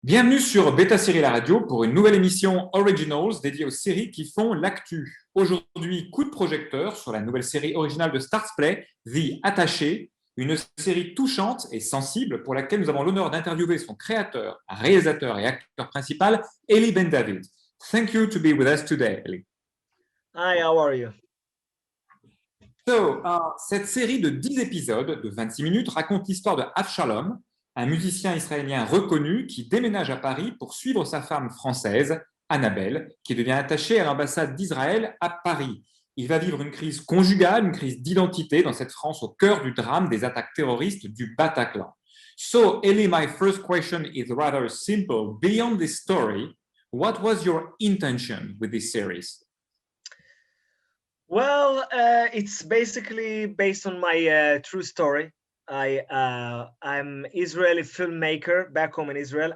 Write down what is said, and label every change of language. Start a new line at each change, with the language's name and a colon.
French: Bienvenue sur Beta Série La Radio pour une nouvelle émission Originals dédiée aux séries qui font l'actu. Aujourd'hui, coup de projecteur sur la nouvelle série originale de STARZPLAY, The Attaché, une série touchante et sensible pour laquelle nous avons l'honneur d'interviewer son créateur, réalisateur et acteur principal, Eli Ben David.
English: Thank you to be with us today, Eli. Hi, how are you?
French: Cette série de 10 épisodes de 26 minutes raconte l'histoire de Avshalom, un musicien israélien reconnu qui déménage à Paris pour suivre sa femme française, Annabelle, qui devient attachée à l'ambassade d'Israël à Paris. Il va vivre une crise conjugale, une crise d'identité dans cette France au cœur du drame des attaques terroristes du Bataclan.
English: So, Eli, my first question is rather simple. Beyond this story, what was your intention with this series? Well, it's basically based on my true story. I'm Israeli filmmaker back home in Israel.